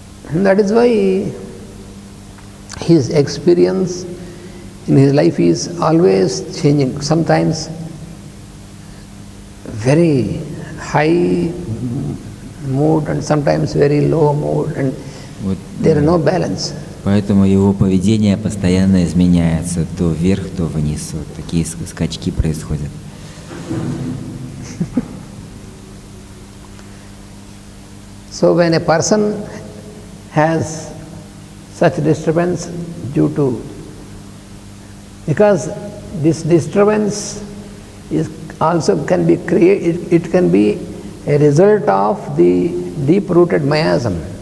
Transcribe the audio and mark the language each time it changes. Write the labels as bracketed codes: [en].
[en] And that is why his experience in his life is always changing. Sometimes very high mood and sometimes very low mood, and there is no balance. [ru] Поэтому его поведение постоянно изменяется, то вверх, то вниз. Вот такие скачки происходят. [en] So when a person has such disturbance due to, because this disturbance is also can be created, it can be a result of the deep-rooted miasm.